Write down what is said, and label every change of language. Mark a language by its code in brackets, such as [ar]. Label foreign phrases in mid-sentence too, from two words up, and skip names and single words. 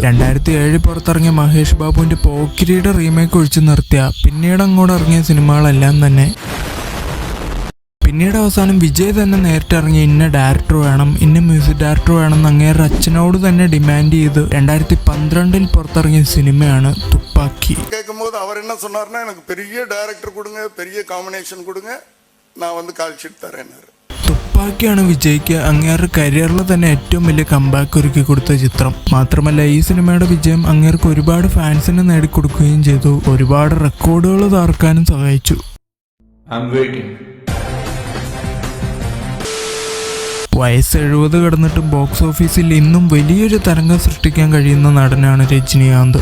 [ml] 2007 പുറത്തിറങ്ങിയ മഹേഷ് ബാബുവിന്റെ പോക്കിരിയുടെ റീമേക്ക് ഒഴിച്ചു നിർത്തിയ പിന്നീട് അങ്ങോട്ട് ഇറങ്ങിയ സിനിമകളെല്ലാം തന്നെ പിന്നീട് അവസാനം വിജയ് തന്നെ നേരിട്ടിറങ്ങി ഇന്ന ഡയറക്ടർ വേണം, ഇന്ന മ്യൂസിക് ഡയറക്ടർ വേണം എന്ന് അങ്ങേരുടെ അച്ഛനോട് തന്നെ ഡിമാൻഡ് ചെയ്ത് 2012 പുറത്തിറങ്ങിയ സിനിമയാണ് തുപ്പാക്കി. കേൾക്കുമ്പോൾ അവർ [ta] என்ன சொன்னார்னா எனக்கு பெரிய டைரக்டர் கொடுங்க, பெரிய காம்பினேஷன் கொடுங்க, நான் வந்து கால்ஷீட் தரேன்னாரு. [ml] തുപ്പാക്കിയാണ് വിജയ്ക്ക് അങ്ങേരുടെ കരിയറിൽ തന്നെ ഏറ്റവും വലിയ കംബാക്ക് ഒരുക്കി കൊടുത്ത ചിത്രം. മാത്രമല്ല ഈ സിനിമയുടെ വിജയം അങ്ങേർക്ക് ഒരുപാട് ഫാൻസിനെ നേടിക്കൊടുക്കുകയും ചെയ്തു, ഒരുപാട് റെക്കോർഡുകൾ തകർക്കാനും സഹായിച്ചു. വയസ്സ് 70 കടന്നിട്ടും ബോക്സ് ഓഫീസിൽ ഇന്നും വലിയൊരു തരംഗം സൃഷ്ടിക്കാൻ കഴിയുന്ന നടനാണ് രജനികാന്ത്.